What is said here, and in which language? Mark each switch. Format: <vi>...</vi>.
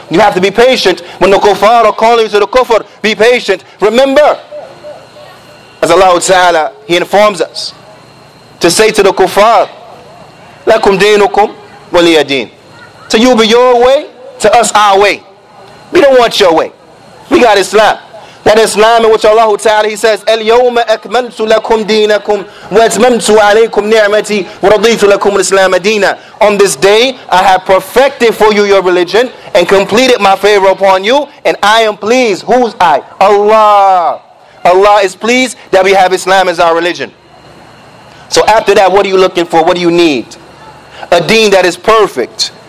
<en>You have to be patient when the kuffar are calling you to the kufr. Be patient. Remember, as Allah Ta'ala, He informs us to say to the kuffar,</en> <ar>lakum dinukum waliya din.</ar> <en>To you be your way, to us our way. We don't want your way. We got Islam. That Islam in which Allah Ta'ala, He says,</en> <ar>الْيَوْمَ أَكْمَلْتُ لَكُمْ دِينَكُمْ وَأَتْمَمْتُ عَلَيْكُمْ نِعْمَتِي وَرَضِيتُ لَكُمُ الْإِسْلَامَ دِينًا.</ar> <en>On this day, I have perfected for you your religion and completed my favor upon you, and I am pleased. Who's I? Allah. Allah is pleased that we have Islam as our religion. So after that, what are you looking for? What do you need? A deen that is perfect.</en>